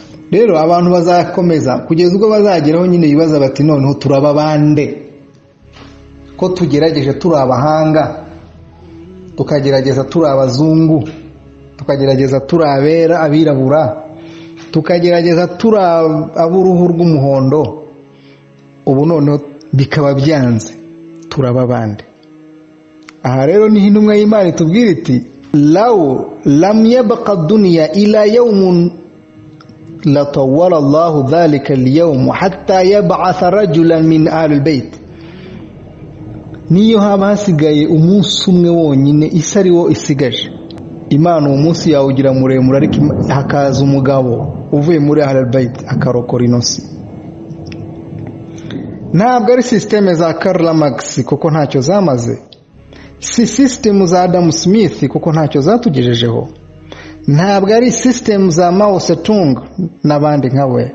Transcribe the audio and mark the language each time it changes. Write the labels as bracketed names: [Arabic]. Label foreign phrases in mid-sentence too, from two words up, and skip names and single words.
[Kinyarwanda] Rero abantu bazakomeza kugeza ubwo bazageraho nyine bibaza bati noneho turaba bande ko tugerageje turi abahanga, tukagerageza turi abazungu, tukagerageza turi abirabura, tukagerageza turi ab'uruhu rw'umuhondo, ubu noneho bikaba byanze, turaba bande. Aha rero niho intumwa y'Imana itubwira iti [Arabic] لو لم يبق الدنيا إلا يوم لطول الله ذلك اليوم حتى يبعث رجلا من أهل البيت. [Kinyarwanda] Niyo haba hasigaye umunsi umwe wonyine isi ari wo isigaje, Imana uwo munsi yawugira muremure, ariko hakaza umugabo uvuye muri [Arabic] أهل البيت [Kinyarwanda] akarokora inosi. Ntabwo ari systeme za Karl Marx kuko ntacyo zamaze, si system za Adam Smith kuko ntacyo zatugejejeho, ntabwo ari system za Mao Zedong n'abandi nkawe.